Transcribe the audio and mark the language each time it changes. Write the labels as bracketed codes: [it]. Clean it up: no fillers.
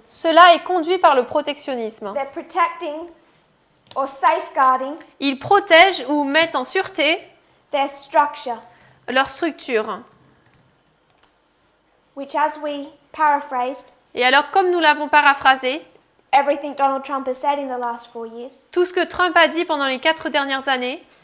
[fr] cela est conduit par le protectionnisme. [en] They're protecting or safeguarding [fr] Ils protègent ou mettent en sûreté [en] their structure, [fr] leur structure. [en] which, as we paraphrased, [fr] Et alors, comme nous l'avons paraphrasé, [en] everything Donald Trump has said in the last 4 years, [fr] tout ce que Trump a dit pendant les 4 dernières années,